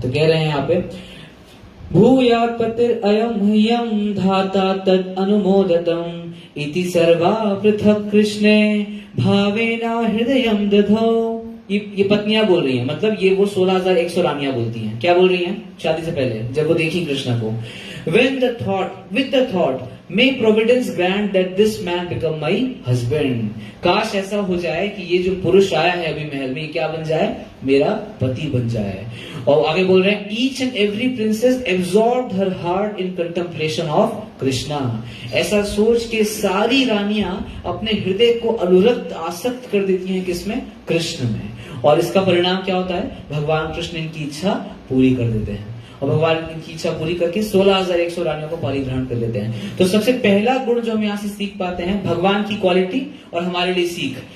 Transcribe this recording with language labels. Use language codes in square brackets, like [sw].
[sa] तो कह रहे हैं यहाँ पे, भूयात् पतिर अयम ह्यम धाता तद अनुमोदतम इति सर्वा पृथक कृष्णे भावेना हृदयम दधौ। [hi] ये पत्नियां बोल रही हैं, मतलब ये वो 16,100 रानियां बोलती हैं। क्या बोल रही हैं? शादी से पहले जब वो देखी कृष्ण को, [en] with the thought may providence grant that this man become my husband। [hi] काश ऐसा हो जाए कि ये जो पुरुष आया है अभी महल में, क्या बन जाए? मेरा पति बन जाए। और आगे बोल रहे हैं, [en] each and every princess absorbed her heart in contemplation of Krishna. [hi] ऐसा सोच के सारी रानियां अपने हृदय को अनुरक्त, आसक्त कर देती हैं किसमें? कृष्ण में। और इसका परिणाम क्या होता है? भगवान कृष्ण इनकी इच्छा पूरी कर देते हैं, और भगवान इनकी इच्छा पूरी करके 16,100 रानियों को परिग्रहण कर लेते हैं। तो सबसे पहला गुण जो हम यहाँ से सीख पाते हैं, भगवान की क्वालिटी और हमारे लिए सीख।